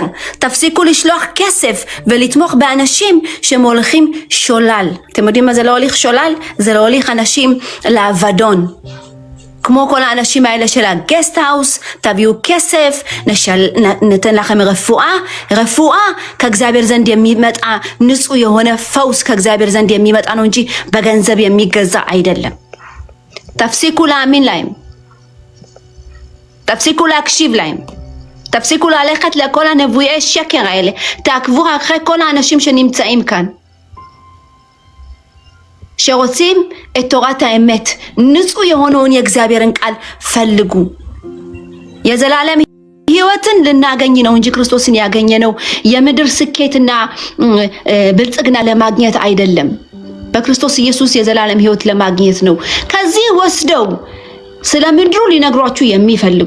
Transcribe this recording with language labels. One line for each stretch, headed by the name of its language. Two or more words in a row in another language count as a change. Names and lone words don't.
Hebrew: תפסיקו לשלוח כסף ולתמוך באנשים שמוליכים שולל. אתם יודעים מה זה לא הוליך שולל? זה לא הוליך אנשים לאבדון. כמו כל האנשים האלה של הגסט האוס, תביאו כסף, נתן לכם רפואה,
Amharic: ከእግዚአብሔር ዘንድ የሚመጣ ንጹህ የሆነ ፈውስ ከእግዚአብሔር ዘንድ የሚመጣ ነው እንጂ በገንዘብ የሚገዛ አይደለም።
Hebrew: תפסיקו להאמין להם, תפסיקו להקשיב להם, תפסיקו ללכת לכל הנבואי שקר האלה, תעקבו אחרי כל האנשים שנמצאים כאן, שרוצים את תורת האמת,
Amharic: ንጹህ የሆነውን የእግዚአብሔርን ቃል ፈልጉ። የዘላለም ህይወትን ልናገኝ ነው እንጂ ክርስቶስን ያገኘ ነው የምድር ስኬትና ብልጽግና ለማግኘት አይደለም። በክርስቶስ ኢየሱስ የዘላለም ህይወት ለማግኘት ነው። ከዚህ ወስደው ስለ ምድሩ ሊነግሯችሁ የሚፈልጉ